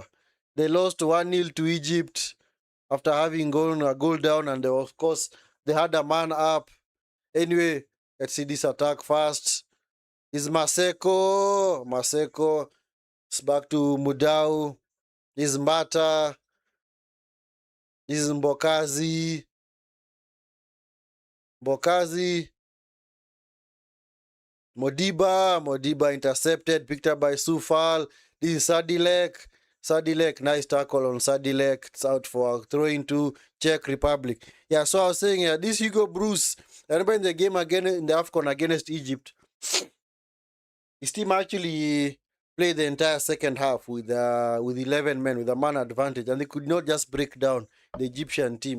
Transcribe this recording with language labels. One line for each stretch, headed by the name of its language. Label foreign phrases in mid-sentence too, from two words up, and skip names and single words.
English: They lost 1-0 to Egypt after having gone a goal down. And of course, they had a man up. Anyway, let's see this attack first. Is Maseko. Maseko. It's back to Mudau. Is Mbata. Is Mbokazi. Mbokazi. Modiba intercepted, picked up by Sufal. This is Sadilek. Sadilek, nice tackle on Sadilek. It's out for a throw into Czech Republic. Yeah, so I was saying, this Hugo Broos, I remember in the game again in the AFCON against Egypt, his team actually played the entire second half with 11 men, with a man advantage, and they could not just break down the Egyptian team.